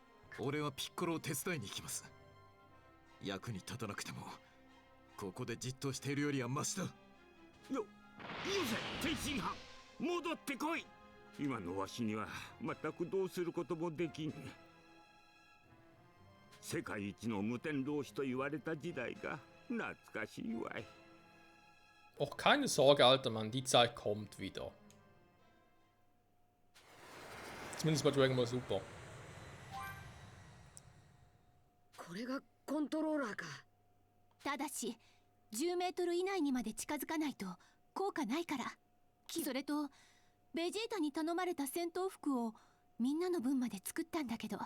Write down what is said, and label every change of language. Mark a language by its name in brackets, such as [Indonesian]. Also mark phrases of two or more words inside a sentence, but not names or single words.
[Japanese] 俺はピッコロを手伝いに行きます。役に立たなくてもここでじっとしているよりはマシだ。よせ天津飯、戻ってこい。今のわしには全くどうすることもできん。世界一の無天老師と言われた時代が懐かしいわい。 [German] Och keine Sorge, alter Mann, die Zeit kommt wieder. Zumindest bei Dragon Ball Super. [Japanese] これがコントローラーか。ただし10メートル以内にまで近づかないと効果ないから。それとベジータに頼まれた戦闘服をみんなの分まで作ったんだけど。